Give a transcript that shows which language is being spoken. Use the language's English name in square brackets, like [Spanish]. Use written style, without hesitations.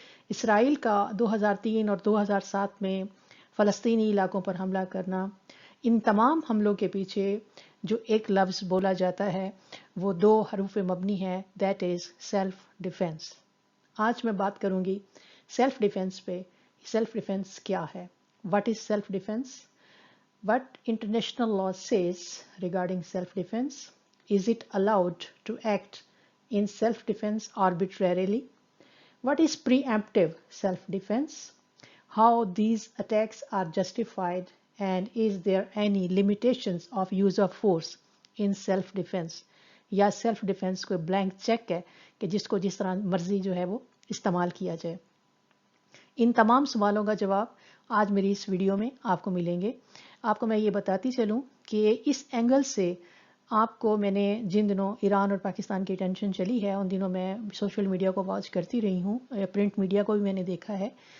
[Hindi] Israel का 2003 और 2007 में फ़लस्तीनी इलाकों पर हमला करना। इन तमाम हमलों के पीछे जो एक लफ्ज़ बोला जाता है वो दो हरूफ मबनी है, [English] That is self defence. [Hindi] आज मैं बात करूंगी सेल्फ डिफेंस पे। सेल्फ डिफेंस क्या है? [English] What is self defence? What international law says regarding self-defense? Is it allowed to act in self-defense arbitrarily? What is preemptive self-defense? How these attacks are justified, and is there any limitations of use of force in self-defense? [Hindi] या self defence कोई blank cheque है कि जिसको जिस तरह मर्जी जो है वो इस्तेमाल किया जाए। इन तमाम सवालों का जवाब आज मेरी इस वीडियो में आपको मिलेंगे। आपको मैं ये बताती चलूँ कि इस एंगल से आपको मैंने जिन दिनों ईरान और पाकिस्तान की टेंशन चली है उन दिनों मैं सोशल मीडिया को वॉच करती रही हूँ, प्रिंट मीडिया को भी मैंने देखा है।